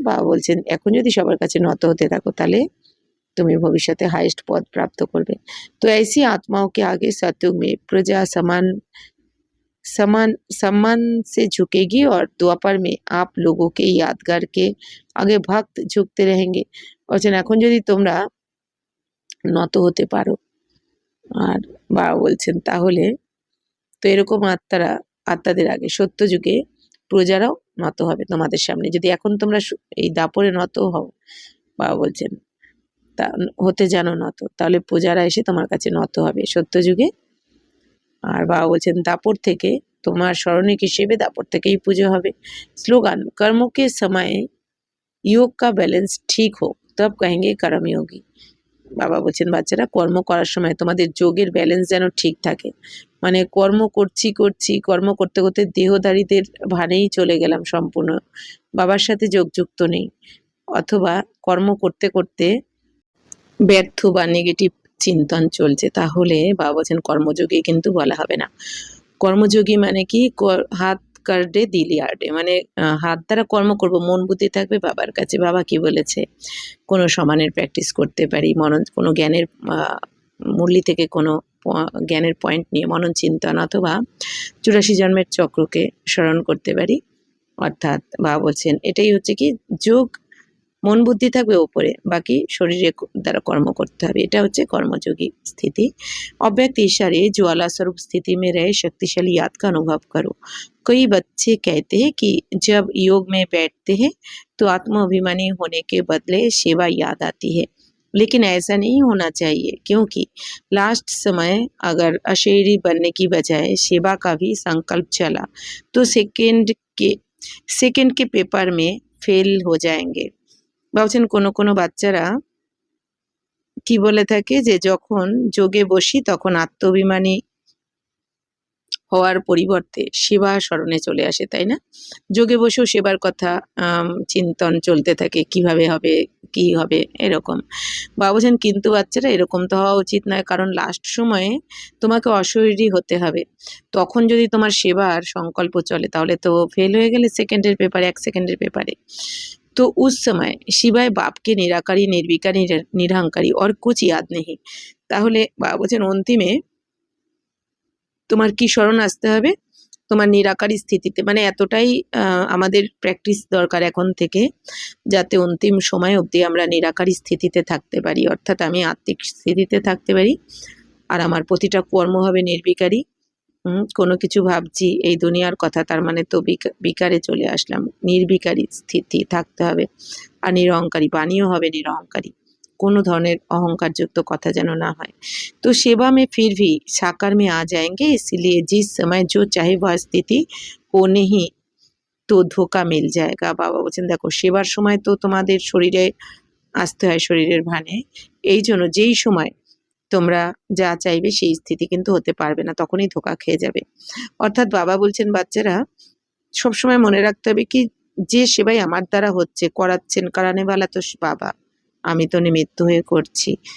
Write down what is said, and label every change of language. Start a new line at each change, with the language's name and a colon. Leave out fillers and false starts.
Bangla: বাবা বলছেন এখন যদি সবার কাছে নত হতে থাকো তাহলে তুমি ভবিষ্যতে
Hindi: हाईएस्ट पद प्राप्त
Bangla: করবে।
Hindi: तो ऐसी आत्माओं के आगे सतयुग में प्रजा समान समान सम्मान से झुकेगी और द्वापर में आप लोगों के यादगार के आगे भक्त झुकते रहेंगे।
Bangla: বলছেন এখন যদি তোমরা নত হতে পারো, আর বাবা বলছেন তাহলে তো এরকম আত্মাদের আগে সত্য যুগে প্রজারাও নত হবে তোমাদের সামনে। যদি এখন তোমরা এই দাপরে নত হও, বাবা বলছেন তা হতে জানো নত, তাহলে প্রজারা এসে তোমার কাছে নত হবে সত্য যুগে। আর বাবা বলছেন দাপর থেকে তোমার স্মরণিক হিসেবে দাপর থেকেই পুজো হবে।
Hindi: স্লোগান, कर्मों के समय योग का बैलेंस ठीक हो तब कहेंगे कर्मयोगी।
Bangla: বাবা বলছেন বাচ্চারা কর্ম করার সময় তোমাদের যোগের ব্যালেন্স যেন ঠিক থাকে, মানে কর্ম কর্ম করতে করতে দেহধারীদের ভানেই চলে গেলাম সম্পূর্ণ, বাবার সাথে যোগযুক্ত নেই, অথবা কর্ম করতে করতে ব্যর্থ বা নেগেটিভ চিন্তন চলছে, তাহলে বাবা বলছেন কর্মযোগী কিন্তু বলা হবে না। কর্মযোগী মানে কি, হাত কার্ডে দিলি আর্ডে, মানে হাত দ্বারা কর্ম করব, মন বুদ্ধি থাকবে বাবার কাছে, বাবা কি বলেছে, কোনো সমানের প্র্যাকটিস করতে পারি, কোনো জ্ঞানের মুরলি থেকে কোনো জ্ঞানের পয়েন্ট নিয়ে মনন চিন্তন, অথবা 84 জন্মের চক্রকে স্মরণ করতে পারি। অর্থাৎ বাবা বলছেন এটাই হচ্ছে কি যোগ, মন বুদ্ধি থাকবে ওপরে, বাকি শরীরের দ্বারা কর্ম করতে হবে, এটা হচ্ছে কর্মযোগী স্থিতি।
Hindi: अव्यक्त ईशारे ज्वाला स्वरूप स्थिति में रहे शक्तिशाली याद का अनुभव करो। कई बच्चे कहते हैं कि जब योग में बैठते हैं तो आत्माभिमानी होने के बदले सेवा याद आती है, लेकिन ऐसा नहीं होना चाहिए, क्योंकि लास्ट समय अगर अशरीरी बनने की बजाय सेवा का भी संकल्प चला तो सेकंड के पेपर में फेल हो जाएंगे।
Bangla: ভাবছেন কোনো কোনো বাচ্চারা কি বলে থাকে যে যখন যোগে বসি তখন আত্মাভিমানী হওয়ার পরিবর্তে সেবা স্মরণে চলে আসে, তাই না? যোগে বসেও সেবার কথা চিন্তন চলতে থাকে, কিভাবে হবে কি হবে এরকম। বাবা বলছেন কিন্তু বাচ্চারা এরকম তো হওয়া উচিত নয়, কারণ লাস্ট সময়ে তোমাকে অশরীরী হতে হবে, তখন যদি তোমার সেবার সংকল্প চলে তাহলে তো ফেল হয়ে গেলে সেকেন্ডের পেপারে, 1 সেকেন্ডের পেপারে।
Hindi: तो उस समय शिवाय बाप के निराकारी निर्विकारी निरहंकारी और कुछ याद नहीं।
Bangla: তাহলে বাবা বলছেন অন্তিমে তোমার কি স্মরণ আসতে হবে, তোমার নিরাকারী স্থিতিতে, মানে এতটাই আমাদের প্র্যাকটিস দরকার এখন থেকে, যাতে অন্তিম সময় অবধি আমরা নিরাকারী স্থিতিতে থাকতে পারি, অর্থাৎ আমি আত্মিক স্থিতিতে থাকতে পারি। আর আমার প্রতিটা কর্ম হবে নির্বিকারী। কোনো কিছু ভাবছি এই দুনিয়ার কথা, তার মানে তো বিকারে চলে আসলাম। নির্বিকারী স্থিতি থাকতে হবে। আর নিরহংকারী, বাণীও হবে নিরহংকারী, কোনো ধরনের অহংকারযুক্ত কথা যেন না হয়।
Hindi: तो सेवा में फिर भी साकार में आ जाएंगे, इसलिए जिस समय जो चाहे वह स्थिति होने ही তো ধোকা মিল जाएगा।
Bangla: বাবা বলছেন দেখো সেবার সময় তো তোমাদের শরীরে আসতে হয়, শরীরের ভানে। এই জন্য যেই সময় তোমরা যা চাইবে সেই স্থিতি কিন্তু হতে পারবে না, তখনই ধোকা খেয়ে যাবে। অর্থাৎ বাবা বলছেন বাচ্চারা সবসময় মনে রাখতে হবে কি, যে সেবাই আমার দ্বারা হচ্ছে, করাচ্ছেন কারানে বালা তো বাবা, আমি তো নিমিত্ত হয়ে করছি।